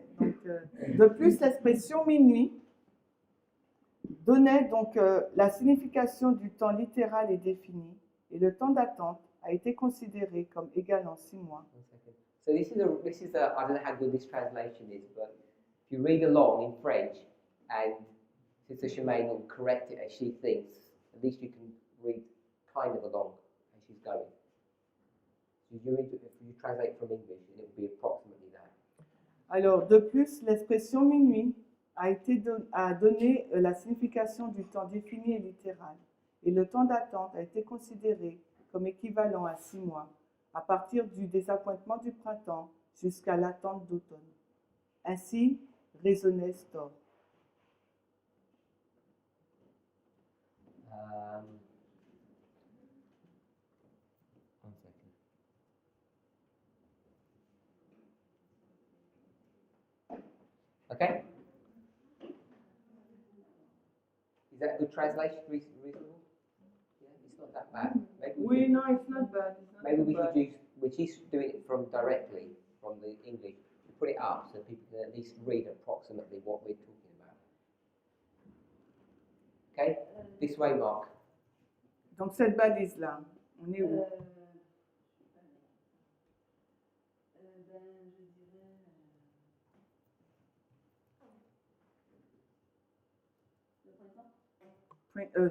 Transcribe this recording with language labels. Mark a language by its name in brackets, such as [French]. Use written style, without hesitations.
[French] Donc, de plus, l'expression minuit donnait donc la signification du temps littéral et défini, et le temps d'attente a été considéré comme égalant 6 mois. [English] 1 second. So this is a I don't know how good this translation is, but if you read along in French and Sister Shemaine will correct it as she thinks, at least you can read kind of along as she's going. If you translate from English, it will be approximately that. [French] Alors, de plus, l'expression minuit a donné la signification du temps défini et littéral, et le temps d'attente a été considéré comme équivalent à 6 mois, à partir du désappointement du printemps jusqu'à l'attente d'automne. Ainsi raisonnait Storr. [English] One second. Okay? Is that a good translation? Reasonable? Yeah, it's not that bad. [French] Oui, non, [English] it's not bad. It's not Maybe too we bad. could use, which is doing it from directly from the English, to put it up so people can at least read approximately. approximately what we're talking about. Okay, this way, Mark. [French] Donc cette balise-là, on est où? Ben, je dirais le printemps.